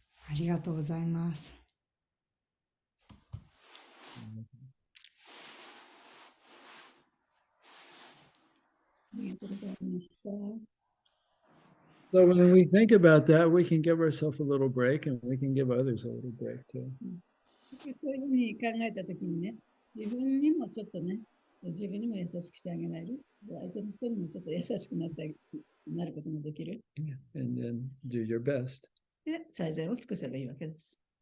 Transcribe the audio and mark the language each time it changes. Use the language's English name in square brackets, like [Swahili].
[Japanese] ありがとうございます。りがとうございました。 [English] So when we think about that, we can give ourselves a little break and we can give others a little break too. [Japanese] そういうふうに考えたときにね、自分にもちょっとね、自分にも優しくしてあげられる。相手の人にもちょっと優しくなることもできる。 [English] And then do your best. [Japanese] で、最善を尽くせばいいわけです。